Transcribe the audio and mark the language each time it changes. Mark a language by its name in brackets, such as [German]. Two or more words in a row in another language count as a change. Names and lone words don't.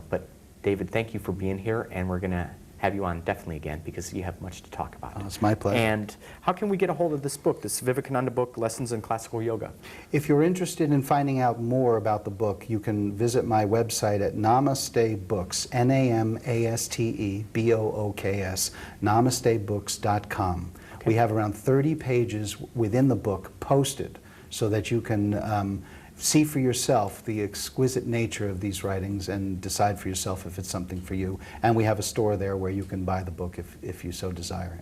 [English] But David, thank you for being here, and we're going to have you on definitely again because you have much to talk about. Oh, it's my pleasure. And how can we get a hold of this book, this Vivekananda book, Lessons in Classical Yoga? If you're interested in finding out more about the book, you can visit my website at Namaste Books, N-A-M-A-S-T-E-B-O-O-K-S, namastebooks.com. Okay. We have around 30 pages within the book posted so that you can see for yourself the exquisite nature of these writings and decide for yourself if it's something for you. And we have a store there where you can buy the book if you so desire.